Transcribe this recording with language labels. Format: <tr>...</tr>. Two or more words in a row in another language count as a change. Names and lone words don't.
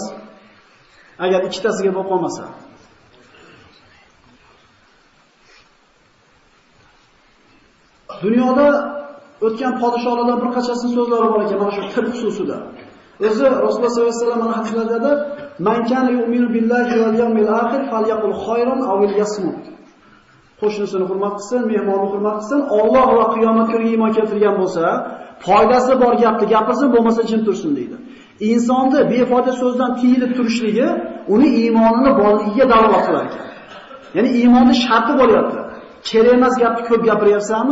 <uz>Agar ikkitasiga bo'lib qolmasa. Dunyoda o'tgan podshohlardan bir qanchasining so'zlari bor ekan, mana shu til xususida. O'zi Rasululloh sollallohu alayhi vasallam hadislarda</uz> <ar>"من كان يؤمن بالله واليوم الآخر فليقل خيرا أو ليصمت."</ar> <uz>Qo'shnisini hurmat qilsin, mehmonni hurmat qilsin, Alloh va qiyomat kuniga iymon keltirgan bo'lsa, foydasi bor gapni gapirsin, bo'lmasa jim tursin deydi. Insonni befoyda so'zdan tiyilib turishligi uni iymonini borligiga dalolat qilar ekan. Ya'ni iymonning sharti bo'lyapti. Kerak emas gapni ko'p gapiryapsanmi?</uz>